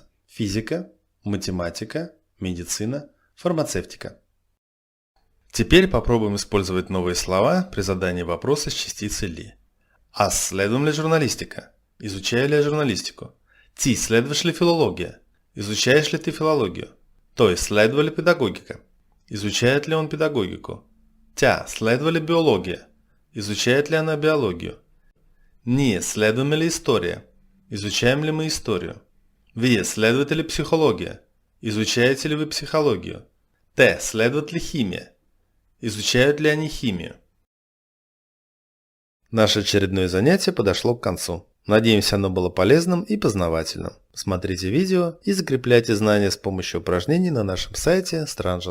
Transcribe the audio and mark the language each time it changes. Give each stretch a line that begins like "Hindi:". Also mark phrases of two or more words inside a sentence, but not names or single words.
Russian: Физика, математика, медицина, фармацевтика. Теперь попробуем использовать новые слова при задании вопроса с частицей ли.
Bulgarian: А следуем ли журналистика?
Russian: Изучаю ли я журналистику?
Bulgarian: Ти следваш ли филология?
Russian: Изучаешь ли ты филологию?
Bulgarian: Той следва ли педагогика?
Russian: Изучает ли он педагогику?
Bulgarian: Тя следва ли биология?
Russian: Изучает ли она биологию?
Bulgarian: Ние следваме ли история?
Russian: Изучаем ли мы историю?
Bulgarian: Вие следвате ли психология?
Russian: Изучаете ли вы психологию?
Bulgarian: Те следват ли химия?
Russian: Изучают ли они химию? Наше очередное занятие подошло к концу. Надеемся, оно было полезным и познавательным. Смотрите видео и закрепляйте знания с помощью упражнений на нашем сайте strangerschool.com.